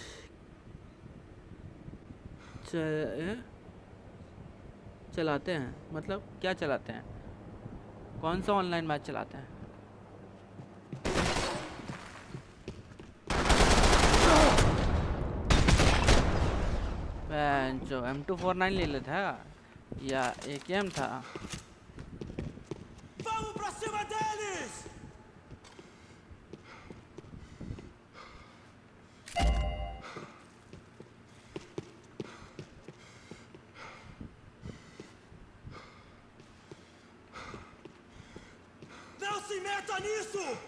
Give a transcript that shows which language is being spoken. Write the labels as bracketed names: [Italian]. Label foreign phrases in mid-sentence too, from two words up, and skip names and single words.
[Hindi] चलाते हैं मतलब क्या चलाते हैं कौन सा ऑनलाइन मैच चलाते हैं जो M249 ले लेता या AKM था [Portuguese] Vamos pra cima deles! Não se meta nisso!